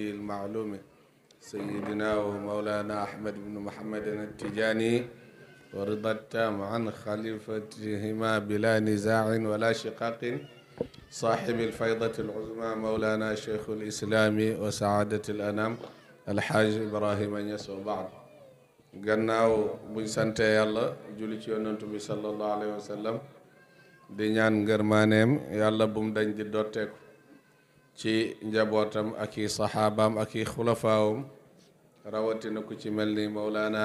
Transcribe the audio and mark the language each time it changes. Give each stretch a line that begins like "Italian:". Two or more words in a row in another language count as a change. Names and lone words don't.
Arabic: المعلوم سيدنا ومولانا أحمد بن محمد التجاني ورضا التام عن خليفتهما بلا نزاع ولا شقاق صاحب الفيضة العظمى مولانا شيخ الإسلام وسعادة الأنام الحاج إبراهيم Niass وبعد
Wolof: gannaaw buñ sante yàlla julli ci yonent bi
Arabic: صلى الله عليه وسلم
Wolof: di ñaan ngërmaaneem yàlla bu mu dañ di dotteeku ci njabootam ak i saxaabaam ak i xulafaawam rawatina ku ci mel ni Mawlana